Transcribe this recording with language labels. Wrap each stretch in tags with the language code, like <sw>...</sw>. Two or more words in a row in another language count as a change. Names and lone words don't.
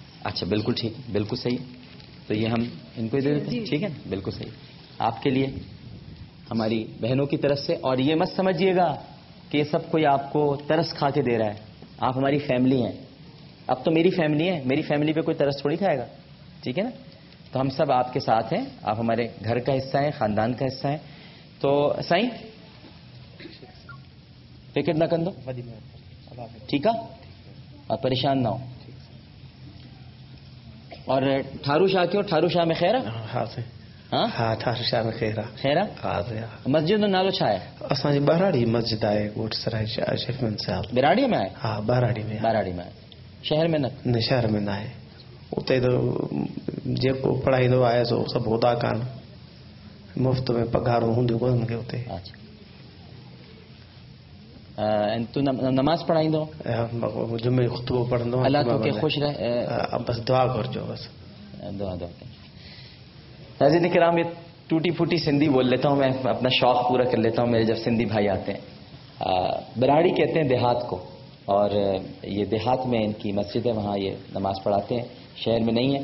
<hi>अच्छा, बिल्कुल ठीक, बिल्कुल सही। तो ये हम इनको दे देते हैं, ठीक है, बिल्कुल सही, आपके लिए, हमारी बहनों की तरफ से। और ये मत समझिएगा कि ये सब कोई आपको तरस खा के दे रहा है, आप हमारी फैमिली हैं। अब तो मेरी फैमिली है, मेरी फैमिली पे कोई तरस थोड़ी खाएगा, ठीक है ना। तो हम सब आपके साथ हैं, आप हमारे घर का हिस्सा हैं, खानदान का हिस्सा हैं।</hi> <sd>तो साईं फिक्र न कंदो,</sd> <hi>ठीक है, आप परेशान ना हो।</hi> <sd>और ठारू शाह क्यों, ठारू शाह में खैर है? हाँ, ठारू शाह में खैर है। मस्जिद जो नालो छा है? असांजी बराड़ी मस्जिद आहे, ॻोठ सराय शेखमन साहब। बिराड़ी में आहे? हाँ, बराड़ी में आहे। शहर में न? शहर में न आहे। उते तो जेको पढ़ाईंदो आहे सो सभु होदा कान, मुफ़्त में पघारूं हूंदियूं कोन मूंखे उते। अच्छा, तू नमाज पढ़ाईंदो? जुमे खुतबो पढ़ंदो। अल्लाह तोखे खुश रहे, बस दुआ करजो, बस दुआ।</sd> <hi>नाज़रीन किराम, ये टूटी फूटी सिंधी बोल लेता हूँ मैं, अपना शौक पूरा कर लेता हूँ मेरे जब सिंधी भाई आते हैं। बिराड़ी कहते हैं देहात को, और ये देहात में इनकी मस्जिद है, वहाँ ये नमाज पढ़ाते हैं, शहर में नहीं है।</hi>